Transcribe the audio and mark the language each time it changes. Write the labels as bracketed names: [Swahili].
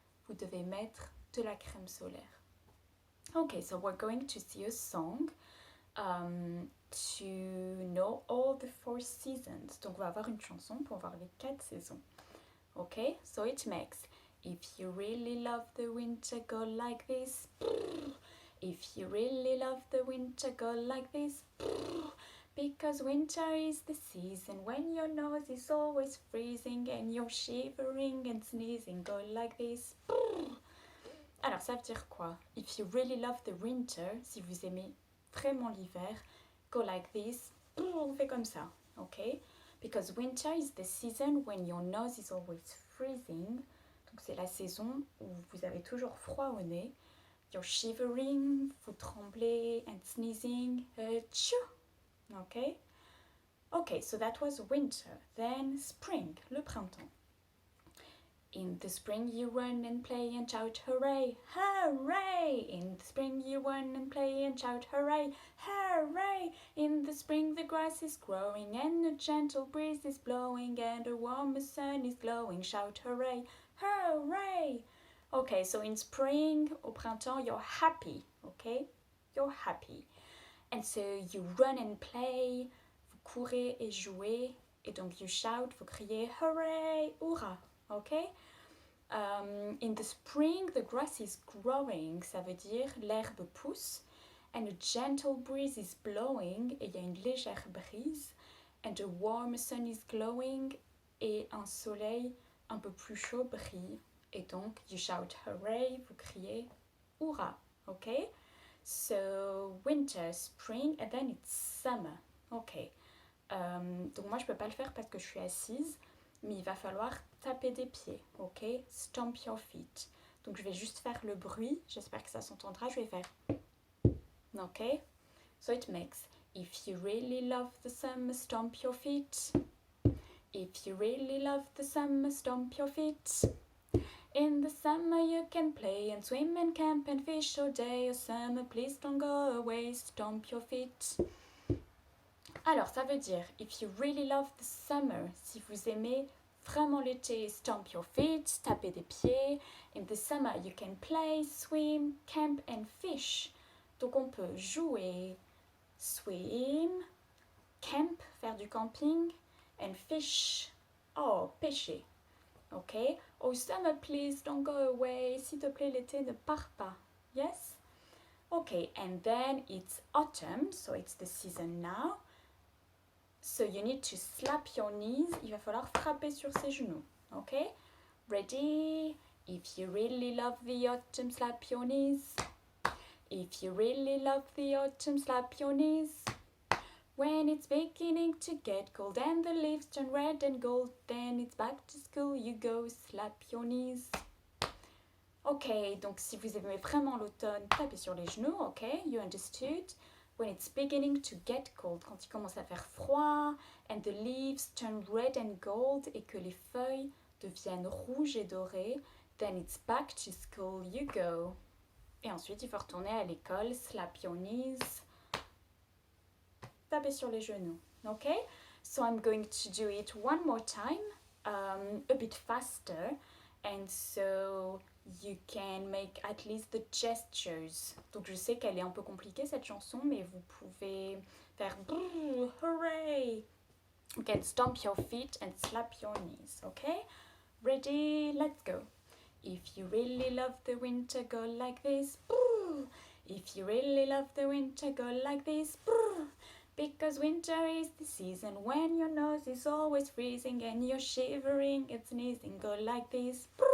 [French] Vous devez mettre de la crème solaire. [English] Okay, so we're going to see a song. To know all the 4 seasons. [French] Donc on va avoir une chanson pour voir les 4 saisons. [English] Okay, so it makes if you really love the winter, go like this. If you really love the winter, go like this. Because winter is the season when your nose is always freezing and you're shivering and sneezing, go like this. [French] Alors ça veut dire quoi? [English] If you really love the winter, [French] si vous aimez vraiment l'hiver, [English] go like this, [French] on fait comme ça, [English] ok? Because winter is the season when your nose is always freezing. [French] Donc c'est la saison où vous avez toujours froid au nez. [English] You're shivering, [French] vous tremblez, [English] and sneezing, tchou, ok? Ok, so that was winter. Then spring, [French] le printemps. [English] In the spring you run and play and shout hooray, hooray! In the spring you run and play and shout hooray, hooray! In the spring the grass is growing and a gentle breeze is blowing and a warm sun is glowing, shout hooray, hooray! Okay, so in spring, [French] au printemps, [English] you're happy, okay? You're happy. And so you run and play, [French] vous courez et jouez, et donc [English] you shout, [French] vous criez [English] hooray, hurrah! [French] Okay? [English] In the spring, the grass is growing, [French] ça veut dire l'herbe pousse, [English] and a gentle breeze is blowing, [French] et il y a une légère brise, [English] and a warm sun is glowing, [French] et un soleil un peu plus chaud brille, et donc [English] you shout hooray, [French] vous criez hurrah, okay? [English] So winter, spring, and then it's summer, okay? [French] Donc moi je peux pas le faire parce que je suis assise, mais il va falloir taper des pieds, ok? [English] Stomp your feet. [French] Donc je vais juste faire le bruit, j'espère que ça s'entendra, je vais faire, ok? [English] So it makes, if you really love the summer, stomp your feet. If you really love the summer, stomp your feet. In the summer you can play and swim and camp and fish all day. Oh summer, please don't go away, stomp your feet. [French] Alors, ça veut dire, [English] if you really love the summer, [French] si vous aimez vraiment l'été, [English] stomp your feet, [French] tapez des pieds. [English] In the summer, you can play, swim, camp and fish. [French] Donc, on peut jouer, [English] swim, camp, [French] faire du camping, [English] and fish, [French] oh, pêcher. [English] Okay? Oh, summer, please don't go away. [French] S'il te plaît, l'été, ne pars pas. [English] Yes? Okay, and then it's autumn, so it's the season now. So you need to slap your knees. [French] Il va falloir frapper sur ses genoux. [English] Okay? Ready? If you really love the autumn, slap your knees. If you really love the autumn, slap your knees. When it's beginning to get cold and the leaves turn red and gold, then it's back to school you go, slap your knees. [French] Ok, donc si vous aimez vraiment l'automne, tapez sur les genoux, ok, [English] you understood. When it's beginning to get cold, [French] quand il commence à faire froid, [English] and the leaves turn red and gold, [French] et que les feuilles deviennent rouges et dorées, [English] then it's back to school you go. [French] Et ensuite, il faut retourner à l'école, [English] slap your knees, [French] taper sur les genoux, ok? [English] So I'm going to do it one more time, a bit faster, and so you can make at least the gestures. [French] Donc je sais qu'elle est un peu compliquée cette chanson, mais vous pouvez faire hooray. [English] You can stomp your feet and slap your knees, okay? Ready? Let's go. If you really love the winter, go like this. If you really love the winter, go like this. Because winter is the season when your nose is always freezing and you're shivering and sneezing. Go like this.